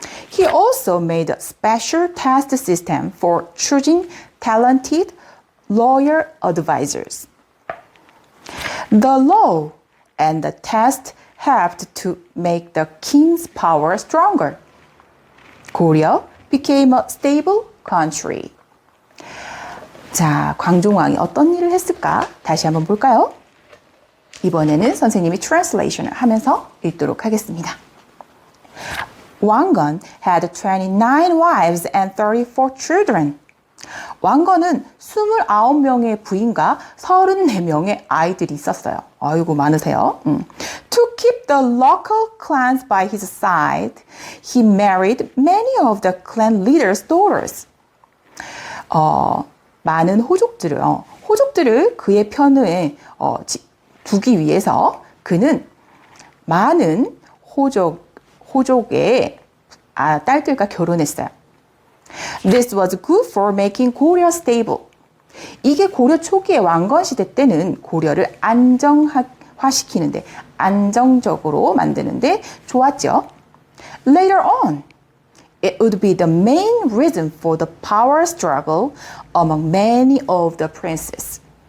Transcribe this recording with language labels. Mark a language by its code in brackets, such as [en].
[en] He also made a special test system for choosing talented lawyer advisors. The law and the test helped to make the king's power stronger. Goryeo became a stable country. [ko] 자, 광종왕이 어떤 일을 했을까? 다시 한번 볼까요? 이번에는 선생님이 트랜슬레이션을 하면서 읽도록 하겠습니다. [en] 왕건 had 29 wives and 34 children. [ko] 왕건은 29명의 부인과 34명의 아이들이 있었어요. 아이고 많으세요. [en] To keep the local clans by his side, he married many of the clan leaders' daughters. [ko] 많은 호족들을 그의 편에 두기 위해서 그는 많은 호족의 딸들과 결혼했어요. [en] This was good for making Goryeo stable. [ko] 이게 고려 초기의 왕건 시대 때는 고려를 안정화시키는데, 안정적으로 만드는데 좋았죠. [en] Later on, it would be the main reason for the power struggle among many of the princes.